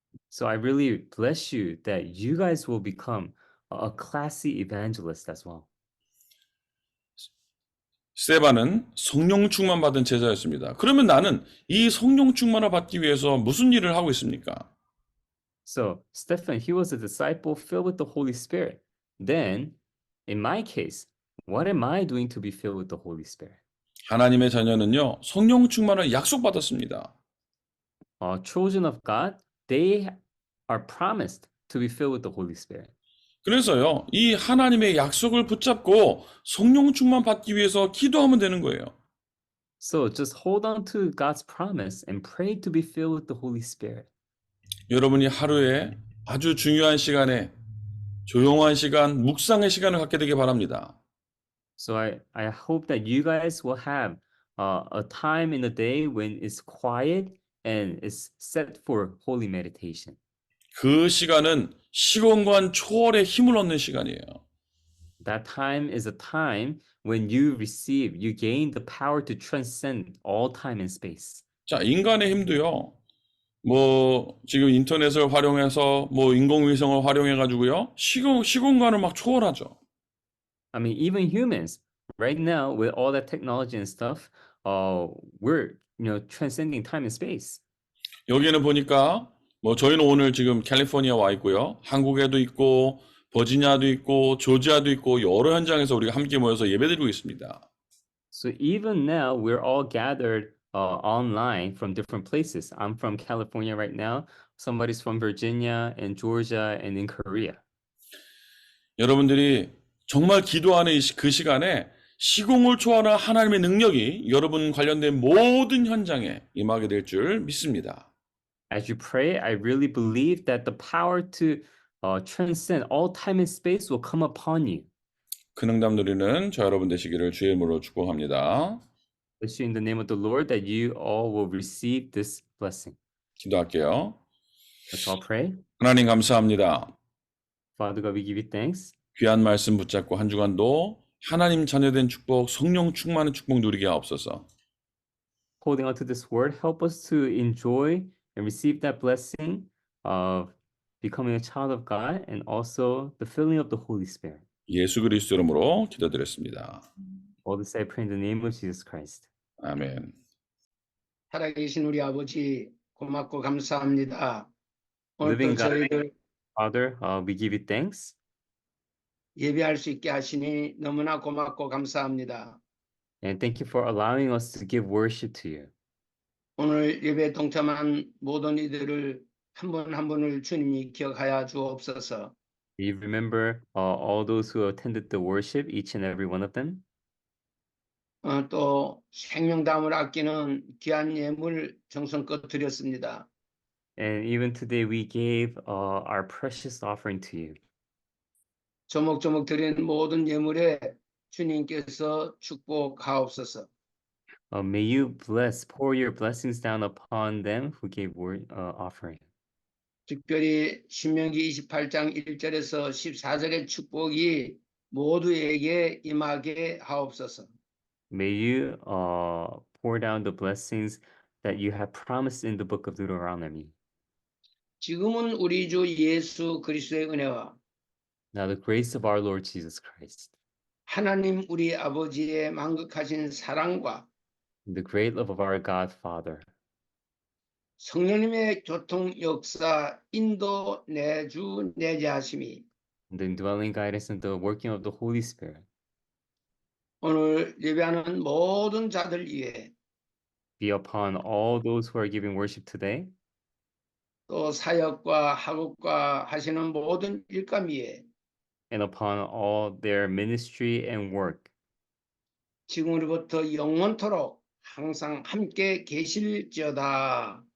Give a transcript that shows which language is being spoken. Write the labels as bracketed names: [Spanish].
[English] So I really bless you that you guys will become a classy evangelist as well. [Korean] 스테반은 성령 충만 받은 제자였습니다. 그러면 나는 이 성령 충만을 받기 위해서 무슨 일을 하고 있습니까? [English] So Stephen, he was a disciple filled with the Holy Spirit. Then, in my case, what am I doing to be filled with the Holy Spirit? [Korean] 하나님의 자녀는요, 성령 충만을 약속받았습니다. [English] Children of God, they are promised to be filled with the Holy Spirit. [Korean] 그래서요, 이 하나님의 약속을 붙잡고 성령 충만 받기 위해서 기도하면 되는 거예요. [English] So just hold on to God's promise and pray to be filled with the Holy Spirit. [Korean] 여러분이 하루에 아주 중요한 시간에 조용한 시간, 묵상의 시간을 갖게 되길 바랍니다. [English] So I hope that you guys will have a time in the day when it's quiet and is set for holy meditation. [Korean] 그 시간은 시공간 초월의 힘을 얻는 시간이에요. [English] That time is a time when you gain the power to transcend all time and space. [Korean] 자, 인간의 힘도요. 뭐 지금 인터넷을 활용해서 뭐 인공위성을 활용해 가지고요. 시공간을 막 초월하죠. [English] I mean, even humans right now with all that technology and stuff, we're transcending time and space. [Korean] 여기는 보니까 뭐 저희는 오늘 지금 캘리포니아 와 있고요. 한국에도 있고 버지니아도 있고 조지아도 있고 여러 현장에서 우리가 함께 모여서 예배드리고 있습니다. [English] So even now we're all gathered online from different places. I'm from California right now. Somebody's from Virginia and Georgia and in Korea. [Korean] 여러분들이 정말 기도하는 그 시간에 시공을 초월하는 하나님의 능력이 여러분 관련된 모든 현장에 임하게 될 줄 믿습니다. [English] As you pray, I really believe that the power to transcend all time and space will come upon you. [Korean] 큰 응답 누리는 저 여러분 되시기를 주의 이름으로 축복합니다. [English] Bless you in the name of the Lord that you all will receive this blessing. [Korean] 기도할게요. [English] Let's all pray. [Korean] 하나님 감사합니다. [English] Father God, we give you thanks. [Korean] 귀한 말씀 붙잡고 한 주간도 하나님 자녀된 축복, 성령 충만한 축복 누리게 하옵소서. [English] Holding on to this word, help us to enjoy and receive that blessing of becoming a child of God and also the filling of the Holy Spirit. [Korean] 예수 그리스도 이름으로 기도드렸습니다. [English] All this I pray in the name of Jesus Christ. [Korean] 아멘. 살아계신 우리 아버지 고맙고 감사합니다. 오늘도 [English] Living God, [Korean] 저희들 [English] Father, we give you thanks. [Korean] 예배할 수 있게 하시니 너무나 고맙고 감사합니다. [English] And thank you for allowing us to give worship to you. [Korean] 오늘 예배에 동참한 모든 이들을 한 분 한 분을 주님이 기억하여 주옵소서. [English] We remember all those who attended the worship, each and every one of them. [Korean] 또 생명담을 아끼는 귀한 예물 정성껏 드렸습니다. [English] And even today, we gave our precious offering to you. [Korean] 조목조목 드린 모든 예물에 주님께서 축복하옵소서. [English] May you pour your blessings down upon them who gave offering. [Korean] 특별히 신명기 28장 1절에서 14절의 축복이 모두에게 임하게 하옵소서. [English] May you pour down the blessings that you have promised in the book of Deuteronomy. [Korean] 지금은 우리 주 예수 그리스도의 은혜와 [English] Now the grace of our Lord Jesus Christ, [Korean] 하나님 우리 아버지의 만극하신 사랑과 [English] the great love of our God Father, [Korean] 성령님의 교통 역사 인도 내주 내재하심이 [English] and the indwelling guidance and the working of the Holy Spirit [Korean] 오늘 예배하는 모든 자들 위에 [English] be upon all those who are giving worship today, [Korean] 또 사역과 학업과 하시는 모든 일감 위에 [English] and upon all their ministry and work, [Korean] 지금으로부터 영원토록 항상 함께 계실지어다.